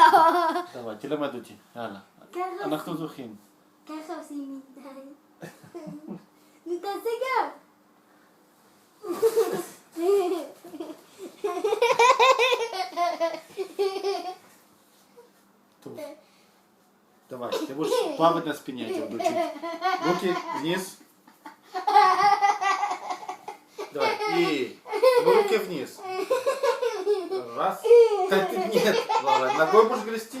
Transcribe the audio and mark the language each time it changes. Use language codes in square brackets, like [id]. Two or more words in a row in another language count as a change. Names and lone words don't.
[he] דווי, תלמד אותי, יאללה. אנחנו זוכים. ככה עושים מדי. נו, תעשה גם. טוב. [ru] Давай, ты будешь плавать на спине, я тебя буду учить. Руки вниз. Давай, и руки вниз. Раз. Нет, Лава, ногой будешь грести?